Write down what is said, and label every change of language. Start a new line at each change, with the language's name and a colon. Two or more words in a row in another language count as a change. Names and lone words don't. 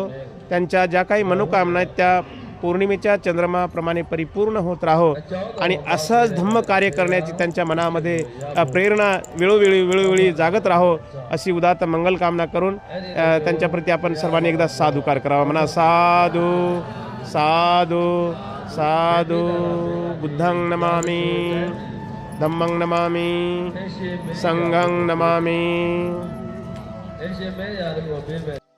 Marathi: त्यांच्या ज्या काही मनोकामना आहेत त्या पौर्णिमेच्या चंद्रमाप्रमाणे परिपूर्ण होत राहो आणि असंच धम्म कार्य करण्याची त्यांच्या मनामध्ये प्रेरणा वेळोवेळी जागत राहो अशी उदात्त मंगल कामना करून त्यांच्याप्रती आपण सर्वांनी एकदा साधुकार करावा म्हणा
Pali: साधू साधू साधू बुद्धं नमामि धम्मं नमामि
Chinese: 那些没
Pali: संघं नमामि
Chinese: 那些没有的我别买。